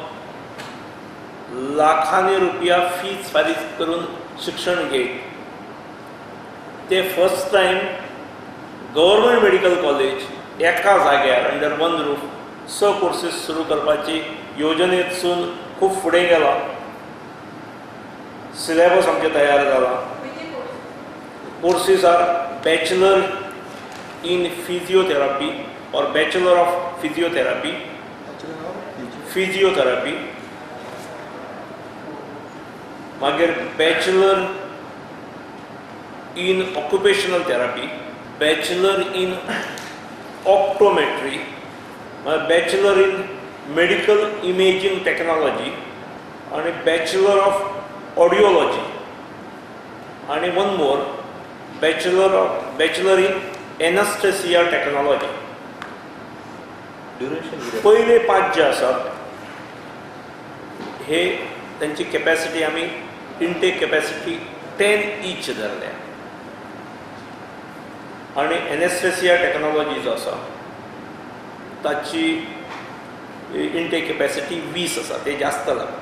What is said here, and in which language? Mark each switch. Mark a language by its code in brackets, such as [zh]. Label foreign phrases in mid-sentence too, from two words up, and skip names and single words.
[kok] लाखांनी रुपया फीज फारीक करून शिक्षण घेत, ते [en] first time government medical college [kok] एका जाग्यार [en] under one roof 6 courses [kok] सुरू करपाची योजनेतसून खूब फुडें गेला. सिलेबस आमचे तयार जाला. [en] courses are bachelor in physiotherapy और bachelor of physiotherapy, मागीर bachelor in occupational therapy, bachelor in optometry, bachelor in medical imaging technology आणि bachelor of audiology आणि one more bachelor in anaesthesia technology. [kok] पहिले 5 जे आसात हे त्यांची कॅपॅसिटी आमी [en] intake capacity [kok] 10 ईच धरल्या आणि [en] anaesthesia technology [kok] जो आसा ताची [en] intake capacity [kok] 20 आसा, ते जास्त लागता.